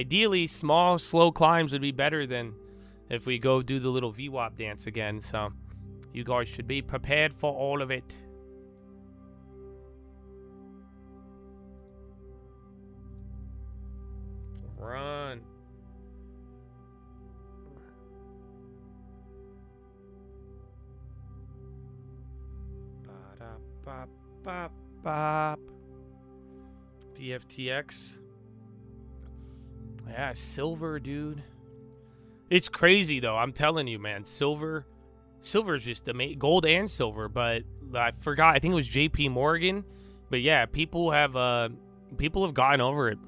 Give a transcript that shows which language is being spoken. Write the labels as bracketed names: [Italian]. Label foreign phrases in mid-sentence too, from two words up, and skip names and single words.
[English] Ideally, small, slow climbs would be better than if we go do the little VWAP dance again. So you guys should be prepared for all of it. Run. Ba-da-ba-ba-bop. DFTX. Yeah, silver, dude. It's crazy, though. I'm telling you, man. Silver's just amazing. Gold and silver, but I forgot. I think it was JP Morgan. But yeah, people have gotten over it.